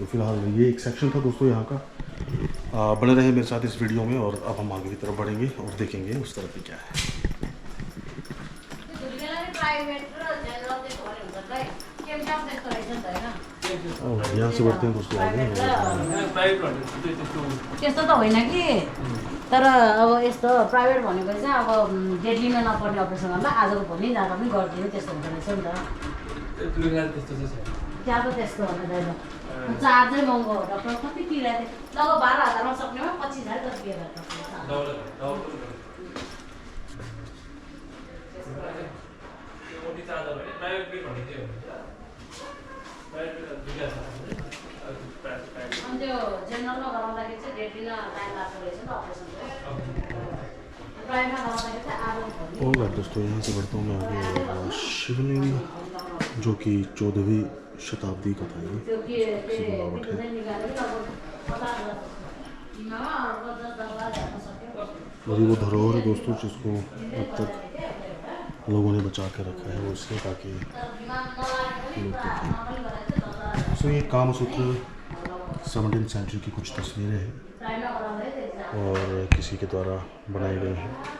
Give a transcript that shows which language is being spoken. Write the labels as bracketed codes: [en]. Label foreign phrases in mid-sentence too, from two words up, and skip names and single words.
[hi] फिलहाल ये एक सेक्शन था दोस्तों यहाँ का। बने रहे मेरे साथ इस वीडियो में, और अब हम आगे की तरफ बढ़ेंगे और देखेंगे उस तरफ भी क्या है। यहाँ से बढ़ते हैं दोस्तों आगे। [ne] त्यस्तो त होइन कि, तर अब यस्तो प्राइभेट भनेको चाहिँ अब डेट लिन नपर्ने अपरेसन गर्दा आजको भोलि जाँदा पनि गरिदिनु, त्यस्तो हुँदो रहेछ नि त। त्यहाँ त त्यस्तो हुँदैन, चार्जै महँगो हो। डक्टर कति किराया थियो, लगभग 12,000मा सक्नेमा 25,000 जति बिहेर अनि त्यो जेनरलमा गराउँदाखेरि चाहिँ डेट लिन टाइम लाग्दो रहेछ नि त अपरेसनको। प्राइभेटमा गराउँदाखेरि चाहिँ आज भोलि। [hi] और दोस्तों यहाँ से बढ़ता हूँ मैं आगे। शिवलिंग जो कि 14वीं शताब्दी का था ये [ne] त्यो के [hi] बनावट है। [ne] चाहिँ निकालेर लगभग 50,000 तिमीमा अर्को 10,000 हेर्न सक्यो। [hi] और ये वो धरोहर है दोस्तों जिसको अब तक लोगों ने बचा के रखा है, वो इसलिए ताकि लोग देखें। सो ये कामसूत्र 17th सेंचुरी की कुछ तस्वीरें हैं और किसी के द्वारा बनाई गई हैं।